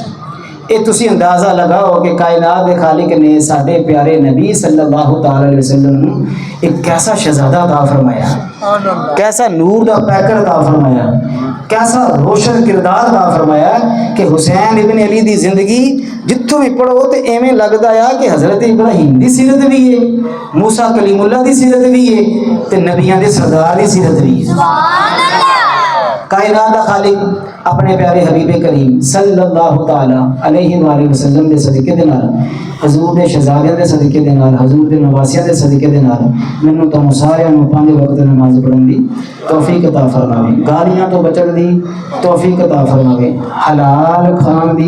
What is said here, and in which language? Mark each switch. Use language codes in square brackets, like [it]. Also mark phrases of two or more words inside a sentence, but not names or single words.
[pa] یہ تسی اندازہ لگاؤ کہ کائنات کے خالق نے ساڈے پیارے نبی [ar] صلی اللہ تعالی علیہ وسلم [pa] نو ایک کیسا شہزادہ عطا فرمایا، کیسا نور دا پیکر عطا فرمایا، کیسا روشن کردار عطا فرمایا کہ حسین ابن علی دی زندگی جتوں بھی پڑھو تو ایویں لگدا ہے کہ حضرت ابراہیم دی سیرت بھی ہے، موسیٰ کلیم اللہ دی سیرت بھی ہے تے نبیاں دے سردار دی سیرت بھی ہے۔ کائنات کا خالق اپنے پیارے حبیب کریم [ar] صلی اللہ تعالی علیہ وآلہ وسلم [pa] دے صدقے دے نال، حضور دے شہزادیاں دے صدقے دے نال، حضور دے نواسیاں دے صدقے دے نال مینوں تانوں سارے نوں 5 وقت نماز پڑھن دی توفیق عطا فرماوے، گالیاں تو بچن دی توفیق عطا فرماوے، حلال کھان دی